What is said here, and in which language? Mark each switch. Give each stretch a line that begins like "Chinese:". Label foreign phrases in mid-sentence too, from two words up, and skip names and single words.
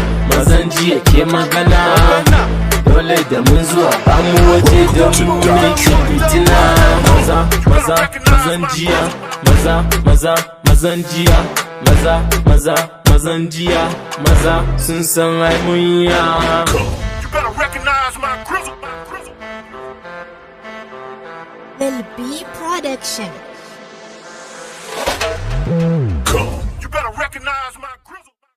Hausa: Mazan jiya ke magana, dole da mun zo a bamu waje don mu ne ke fitina. Maza, maza, mazan jiya, maza, maza, mazan jiya, maza, maza sun san ai mun ya.
English: You better recognize my grizzle, my grizzle. Lil B Production. Come, you better recognize my grizzle.